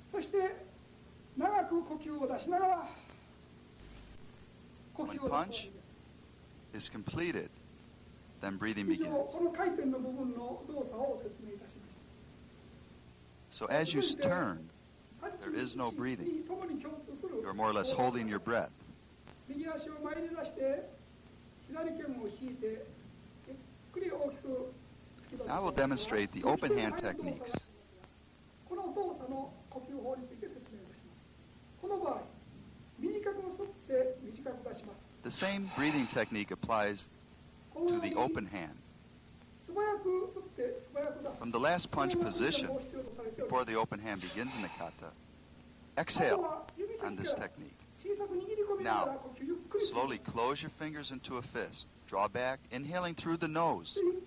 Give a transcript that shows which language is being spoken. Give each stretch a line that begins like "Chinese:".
Japanese: そして長く呼吸を出しながら呼吸を出す
English: When punch is completed, then breathing
Japanese: 以上
English: begins.
Japanese: この回転の部分の動作を説明いたしまし
English: So as you turn, there is no breathing. You're more or less holding your breath.
Japanese: 右足を前に出して左拳を引いてゆっくり大きく突き出す。
English: Now I will demonstrate the open hand techniques.
Japanese: この動作の呼吸法について説明いたします。この場合、短く吸って短く出します。
English: The same breathing technique applies to the open hand.
Japanese: 素早く吸って素早く出す。
English: From the last punch position, before the open hand begins in the kata, exhale on this technique. Now, slowly close your fingers into a fist. Draw back, inhaling through the nose.